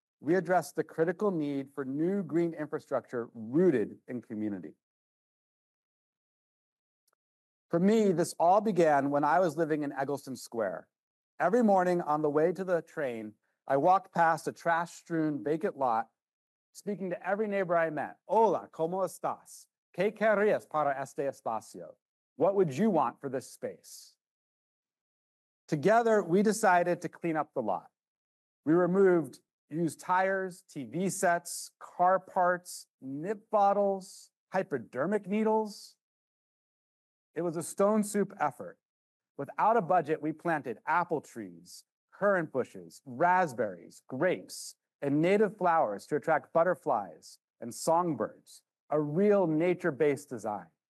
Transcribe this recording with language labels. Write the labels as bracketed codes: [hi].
[en] We address the critical need for new green infrastructure rooted in community. For me, this all began when I was living in Eggleston Square. Every morning on the way to the train, I walked past a trash-strewn vacant lot, speaking to every neighbor I met. [es] Hola, ¿cómo estás? ¿Qué querrías para este espacio? [en] What would you want for this space? Together, we decided to clean up the lot. We removed used tires, TV sets, car parts, nip bottles, hypodermic needles. It was a stone soup effort. Without a budget, we planted apple trees, currant bushes, raspberries, grapes, and native flowers to attract butterflies and songbirds, a real nature-based design.